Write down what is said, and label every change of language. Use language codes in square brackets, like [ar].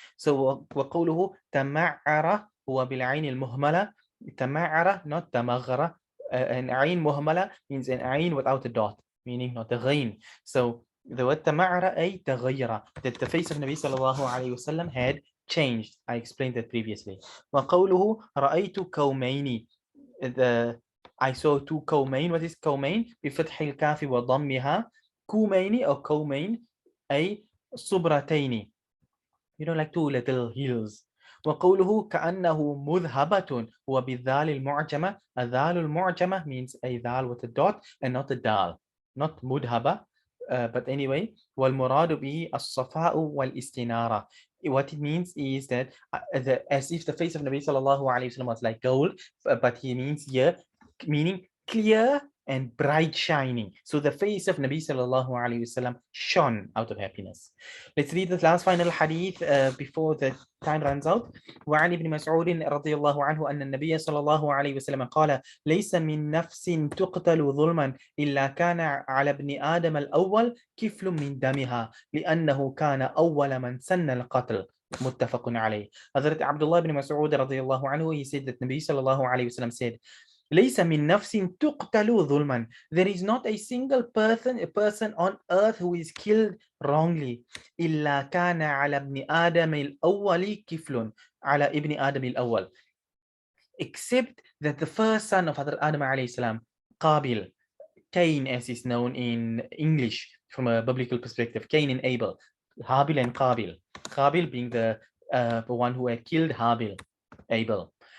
[ar] So وقوله تمعر هو بالعين المهملة. تمعر, not تمغر. [en] An عين مهملة means an عين without a dot, meaning not a غين. So the word [ar] تمعر أي تغير, [en] that the face of Nabi sallallahu alayhi wasallam had changed. I explained that previously. [ar] وقوله رأيت كومين. [en] I saw two كومين. What is كومين? [ar] بفتح الكاف وضمها. [en] كومين or كومين [ar] أي صبرتين, [en] like two little hills. [ar] وقوله كأنه مذهبة وبالذال المعجمة. [en] الذال المعجمة means a dhal with a dot and not a dal, not مذهبة. But anyway, [ar] والمراد به الصفاء والاستنارة. [en] What it means is that as if the face of Nabi sallallahu alayhi wasallam was like gold, but he means here meaning clear and bright shining. So the face of Nabi sallallahu alayhi wasallam shone out of happiness. Let's read the last final hadith before the time runs out. [ar] وعن ابن مسعود رضي الله عنه أن النبي صلى الله عليه وسلم قال ليس من نفس تقتل ظلما إلا كان على ابن آدم الأول كفل من دمها لأنه كان أول من سن القتل. متفق عليه. [en] Hazrat Abdullah ibn Mas'ud رضي الله عنه, he said that Nabi sallallahu alayhi wasallam said, [ar] ليس من نفس تقتل ظلما. [en] There is not a single person on earth who is killed wrongly. [ar] إلا كان على ابن آدم الأول كفل. على ابن آدم الأول. [en] Except that the first son of Hazrat Adam alayhi salam, Qabil, Cain as is known in English from a biblical perspective, Cain and Abel, Habil and Qabil. Qabil being the one who had killed Habil, Abel.